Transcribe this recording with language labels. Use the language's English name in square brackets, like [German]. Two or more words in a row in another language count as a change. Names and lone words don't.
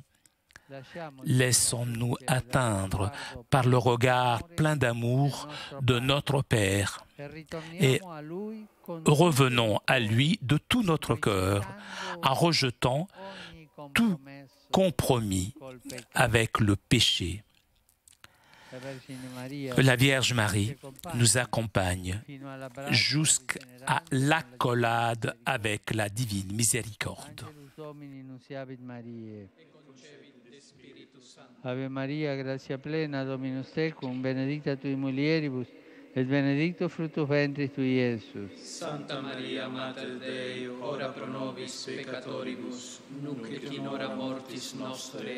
[French] Laissons-nous atteindre par le regard plein d'amour de notre Père et revenons à lui de tout notre cœur en rejetant tout compromis avec le péché. Que la Vierge Marie nous accompagne jusqu'à à l'accolade avec la divine miséricorde. [Latin] Ave Maria, grazia plena, Dominus tecum, benedicta tui mulieribus, et benedictus fructus ventris tui, Iesus. Santa Maria, Mater Dei, ora pro nobis peccatoribus, nunc et in hora mortis nostre.